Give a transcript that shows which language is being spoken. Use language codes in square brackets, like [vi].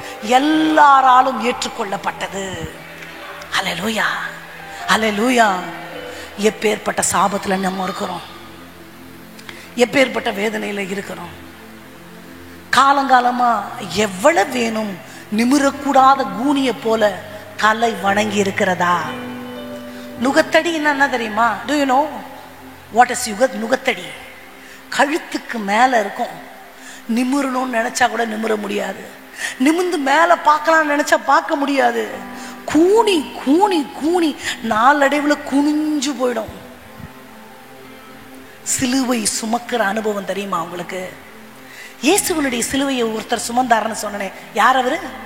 [ta] எல்லாராலும் ஏற்றுக்கொள்ளப்பட்டது. அல்லேலூயா, அல்லேலூயா. எப்பேற்பட்ட சாபத்துல நம்ம இருக்கிறோம், எப்பேற்பட்ட வேதனையில இருக்கிறோம். காலங்காலமா எவ்வளவு வேணும் நிமிரக்கூடாத கூனிய போல தலை வணங்கி இருக்கிறதா? நுகத்தடி என்ன தெரியுமா? [en] Do you know what is நுகத்தடி? [ta] கழுத்துக்கு மேல இருக்கும். நிமிரணும்னு நினைச்சா கூட நிமிர முடியாது. நிமிர்ந்து மேல பார்க்கலாம் நினைச்சா பார்க்க முடியாது. கூனி கூனி கூனி நாளடைவில் குனிஞ்சு போயிடும். சிலுவை சுமக்கிற அனுபவம் தெரியுமா உங்களுக்கு? இயேசுவனுடைய சிலுவையை ஒருத்தர் சுமந்தாருன்னு சொன்னேன். யார் அவரு?